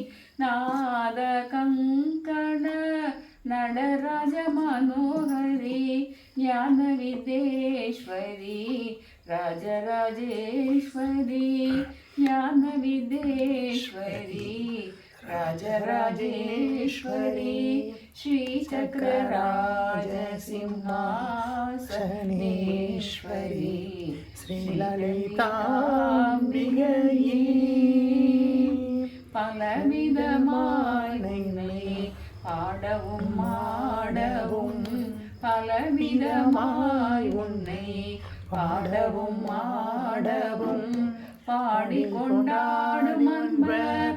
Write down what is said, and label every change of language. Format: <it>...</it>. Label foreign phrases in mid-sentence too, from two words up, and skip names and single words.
<sa>नादकङ्कण नडराजमनोहरी ज्ञानविद्येश्वरी राजराजेश्वरी ज्ञानविद्येश्वरी राजराजेश्वरी श्रीचक्रराजसिंहासनेश्वरी</sa> <ta>श्रीललिताम्बिகையே பலவிதமாய் உன்னை பாடவும் ஆடவும் பலவிதமாய் உன்னை பாடவும் ஆடவும் பாடிக்கொண்டாடும் அன்பர்</ta>